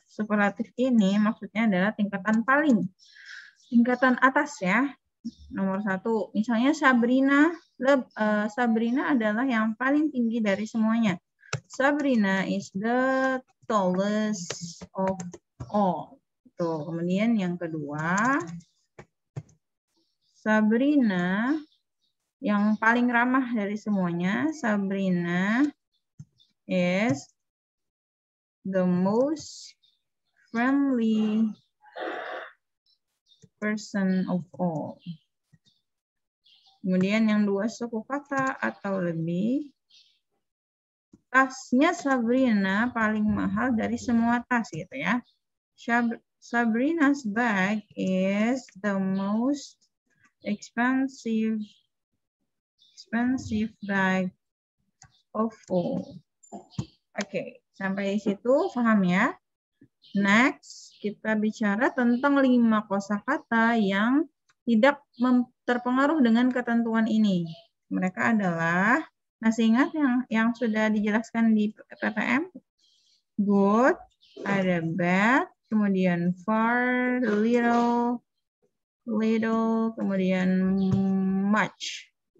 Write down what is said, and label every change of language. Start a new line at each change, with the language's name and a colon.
Indonesian: Superlatif ini maksudnya adalah tingkatan paling. Tingkatan atas ya. Nomor 1. Misalnya Sabrina. Sabrina adalah yang paling tinggi dari semuanya.
English: Sabrina is the tallest of all.
Indonesian: Tuh, kemudian yang kedua. Sabrina yang paling ramah dari semuanya.
English: Sabrina is the most friendly person of all.
Indonesian: Kemudian yang dua, suku kata atau lebih. Tasnya Sabrina paling mahal dari semua tas gitu ya.
English: Sabrina's bag is the most expensive bag of all.
Indonesian: Oke, sampai situ paham ya? Next, kita bicara tentang 5 kosakata yang tidak terpengaruh dengan ketentuan ini. Mereka adalah, masih ingat yang sudah dijelaskan di PPM? Good, ada bad, kemudian far, little, kemudian much.